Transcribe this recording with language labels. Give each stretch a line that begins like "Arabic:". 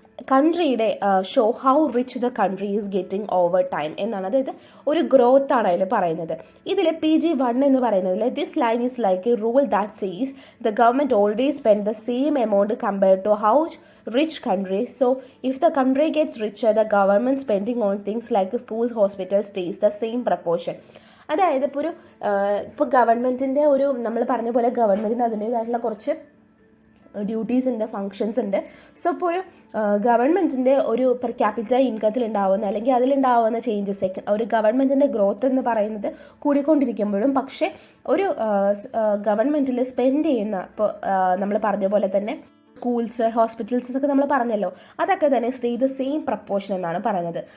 English: കൺട്രിയുടെ show how rich the country is getting over time
Malayalam: എന്നാണ്. അതായത് ഒരു ഗ്രോത്ത് ആണ് അതിൽ പറയുന്നത്. ഇതിൽ PG1 എന്ന് പറയുന്നതിൽ
English: This line is like a rule that says the government always spend the same amount compared to how rich countries. So if the country gets richer, the government spending on things like schools, hospitals stays the same proportion.
Malayalam: അതായത് ഇപ്പോൾ ഗവൺമെൻറ്റിൻ്റെ നമ്മൾ പറഞ്ഞ പോലെ ഗവൺമെൻറ്റിന് അതിൻ്റേതായിട്ടുള്ള കുറച്ച് ഡ്യൂട്ടീസ് ഉണ്ട്, ഫങ്ഷൻസ് ഉണ്ട്. സോ ഇപ്പോൾ ഗവൺമെൻറ്റിൻ്റെ പെർ ക്യാപിറ്റൽ ഇൻകത്തിൽ ഉണ്ടാവുന്ന അല്ലെങ്കിൽ അതിലുണ്ടാവുന്ന ചേഞ്ചസ്, ഒരു ഗവൺമെൻറ്റിൻ്റെ ഗ്രോത്ത് എന്ന് പറയുന്നത് കൂടിക്കൊണ്ടിരിക്കുമ്പോഴും പക്ഷേ ഒരു ഗവൺമെൻറ്റിൽ സ്പെൻഡ് ചെയ്യുന്ന ഇപ്പോൾ നമ്മൾ പറഞ്ഞ പോലെ തന്നെ സ്കൂൾസ്, ഹോസ്പിറ്റൽസ് എന്നൊക്കെ നമ്മൾ പറഞ്ഞല്ലോ, അതൊക്കെ തന്നെ
English: stay the same proportion
Malayalam: എന്നാണ് പറയുന്നത്.